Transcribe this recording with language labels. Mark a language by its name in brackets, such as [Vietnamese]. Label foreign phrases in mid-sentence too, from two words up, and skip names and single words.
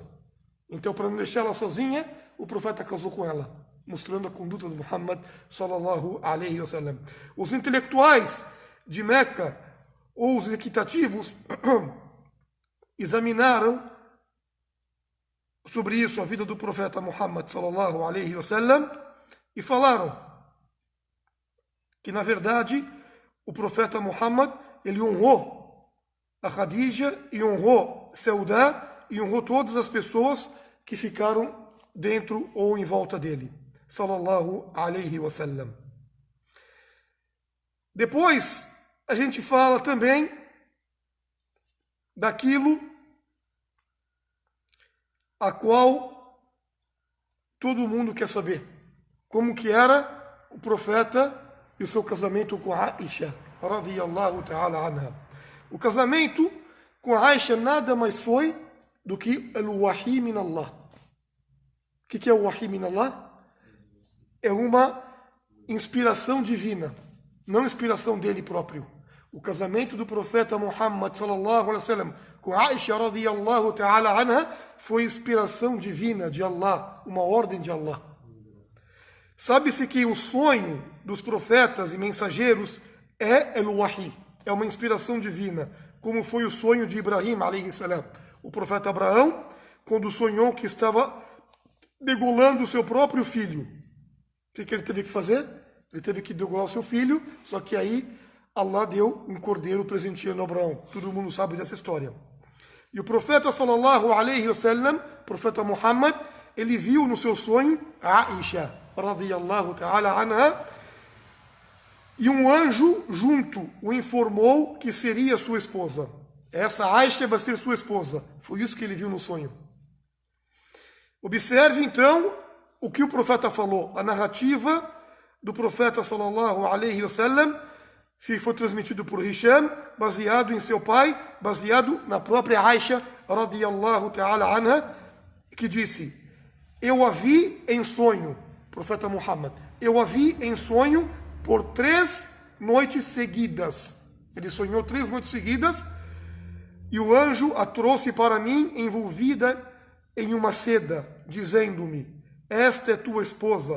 [Portuguese] Então, para não deixar ela sozinha, o profeta casou com ela, mostrando a conduta de Muhammad [Arabic] صلى الله عليه وسلم. [Portuguese] Os intelectuais de Meca, ou os equitativos, examinaram sobre isso a vida do profeta Muhammad [Arabic] صلى الله عليه وسلم [Portuguese] e falaram que, na verdade, o profeta Muhammad, ele honrou a Khadija e honrou Sauda e honrou todas as pessoas que ficaram dentro ou em volta dele, [Arabic] صلى الله عليه وسلم. [Portuguese] Depois, a gente fala também daquilo a qual todo mundo quer saber. Como que era o profeta e o seu casamento com Aisha, [Arabic] رضي الله تعالى عنها. [Portuguese] O casamento com Aisha nada mais foi do que [Arabic] الوحي من الله. [Portuguese] O que é o [Arabic] وحي من الله? [Portuguese] É uma inspiração divina, não inspiração dele próprio. O casamento do profeta Muhammad [Arabic] صلى الله عليه وسلم [Portuguese] com Aisha [Arabic] رضي الله تعالى عنها [Portuguese] foi inspiração divina de Allah, uma ordem de Allah. Sabe-se que o sonho dos profetas e mensageiros é el-wahi, é uma inspiração divina, como foi o sonho de Ibrahim [Arabic] عليه السلام. [Portuguese] O profeta Abraão, quando sonhou que estava degolando o seu próprio filho, o que ele teve que fazer? Ele teve que degolar o seu filho, só que aí Allah deu um cordeiro presenteando Abraão. Todo mundo sabe dessa história. E o profeta [Arabic] صلى الله عليه وسلم, [Portuguese] profeta Muhammad, ele viu no seu sonho Aisha [Arabic] رضي الله تعالى عنها, [Portuguese] e um anjo junto o informou que seria sua esposa. Essa Aisha vai ser sua esposa. Foi isso que ele viu no sonho. Observe então o que o profeta falou, a narrativa do profeta [Arabic] صلى الله عليه وسلم, [Portuguese] que foi transmitido por Hisham, baseado em seu pai, baseado na própria Aisha [Arabic] رضي الله تعالى عنها, [Portuguese] que disse: eu a vi em sonho, profeta Muhammad, eu a vi em sonho por 3 noites seguidas. Ele sonhou 3 noites seguidas, e o anjo a trouxe para mim envolvida em uma seda, dizendo-me: esta é tua esposa.